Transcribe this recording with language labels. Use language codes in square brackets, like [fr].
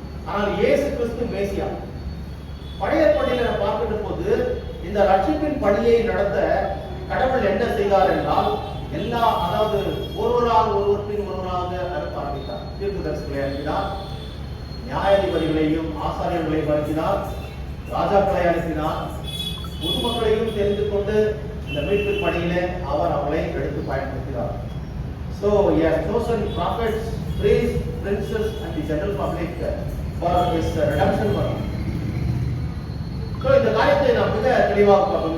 [ta] ஆனால் இயேசு கிறிஸ்து மேசியா. பழைய ஏற்பாட்டில் நாம் பார்க்கின்ற போது இந்த ரட்சிப்பின் பணியை நடத்த கடவுள் என்ன செய்தார் என்றால், அதாவது ஒருவர் பின் ஒருவராக அனுப்ப ஆரம்பித்தார். தீர்க்கதரிசிகளை அனுப்பினார், நியாயாதிபதிகளையும் ஆசாரியர்களையும் அனுப்பினார், ராஜாக்களை அனுப்பினார், பொதுமக்களையும் தெரிந்து கொண்டு இந்த மீட்பு பணியிலே அவர் அவளை எடுத்து பயன்படுத்தினார். [en] So he has chosen prophets, priests, princes and the general public for his redemption work. [ta] So இந்த காரியத்தை நாம் மிக தெளிவாக பார்ப்போம்.